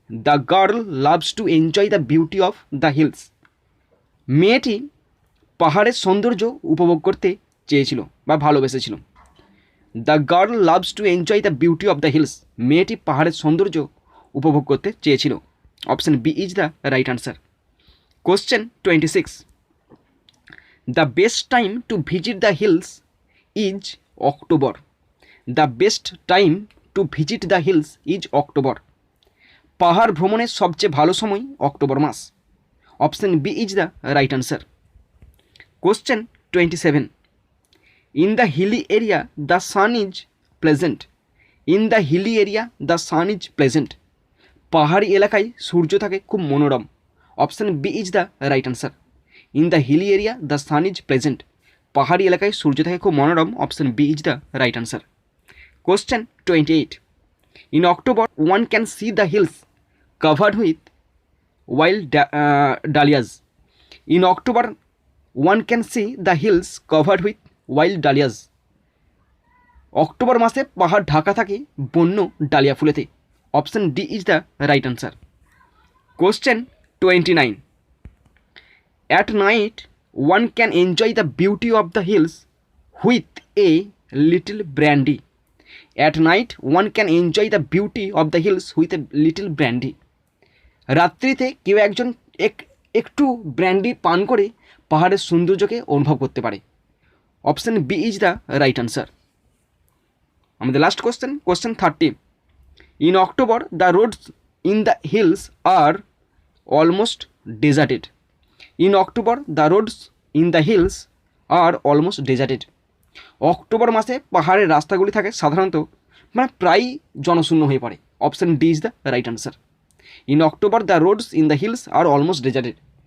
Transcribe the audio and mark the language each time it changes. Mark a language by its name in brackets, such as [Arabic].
[English] The girl loves to enjoy the beauty of the hills. [Bangla] মেয়েটি পাহাড়ের সৌন্দর্য উপভোগ করতে চেয়েছিল বা ভালোবেসেছিল। [English] The girl loves to enjoy the beauty of the hills. [Bangla] মেয়েটি পাহাড়ের সৌন্দর্য উপভোগ করতে চেয়েছিল। [English] Option B is the right answer. Question 26. The best time to visit the hills is October. The best time to visit the hills is October. [Bangla] পাহাড় ভ্রমণের সবচেয়ে ভালো সময় October mass. [English] Option B is the right answer. Question 27. In the hilly area, the sun is pleasant. In the hilly area, the sun is pleasant. [Bangla] পাহাড়ি এলাকায় সূর্য থাকে খুব মনোরম। [English] Option B is the right answer. In the hilly area the sun is pleasant. [Bangla] পাহাড়ি এলাকায় সূর্য থাকে খুব মনোরম। [English] Option B is the right answer. Question 28. In October, one can see the hills covered with wild dahlias. In October, one can see the hills covered with wild dahlias. [Bangla] October মাসে পাহাড় ঢাকা থাকে বন্য dahlia ফুলেতে। [English] Option D is the right answer. Question 29. At night, one can enjoy the beauty of the hills with a little brandy. At night, one can enjoy the beauty of the hills with a little brandy. [Bangla] রাত্রিতে কেউ একজন একটু brandy পান করে পাহাড়ের সৌন্দর্যকে অনুভব করতে পারে। [English] Option B is the right answer. [Bangla] আমাদের [English] Last question 30. In October, the roads in the hills are almost deserted. In October, the roads in the hills are almost deserted. [Bangla] October মাসে পাহাড়ের রাস্তাগুলি থাকে সাধারণত প্রায় জনশূন্য হয়ে পড়ে। [English] Option D is the right answer. In October the roads in the hills are almost deserted.